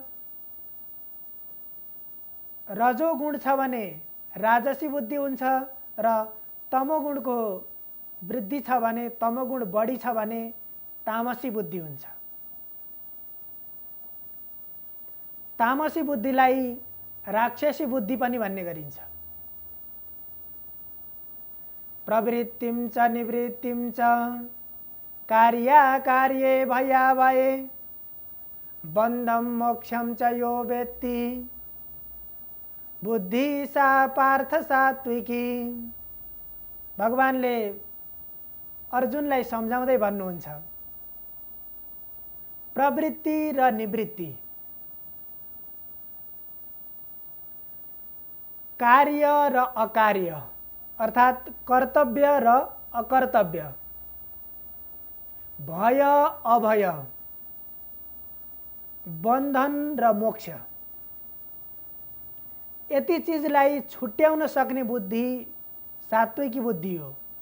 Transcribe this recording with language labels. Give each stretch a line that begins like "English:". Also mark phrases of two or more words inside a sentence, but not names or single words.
Nepali: रजोगुण छ भने राजसी बुद्धि हुन्छ र तमोगुणको वृद्धि छ भने, तमोगुण बढी छ भने तामसी बुद्धि हुन्छ। तामसी बुद्धिलाई राक्षसी बुद्धि पनि भन्ने गरिन्छ।
Sanskrit: प्रवृत्तिं च निवृत्तिं च कार्याकार्ये भयावये बन्धं मोक्षं च यो वेत्ति बुद्धि सा पार्थ सात्विकी।
Nepali: भगवानले अर्जुनलाई सम्झाउँदै भन्नुहुन्छ, प्रवृत्ति र निवृत्ति, कार्य र अकार्य अर्थात कर्तव्य र अकर्तव्य, भय अभय, बन्धन र मोक्ष, यति चीजलाई छुट्याउन सक्ने बुद्धि सात्विकी बुद्धि हो।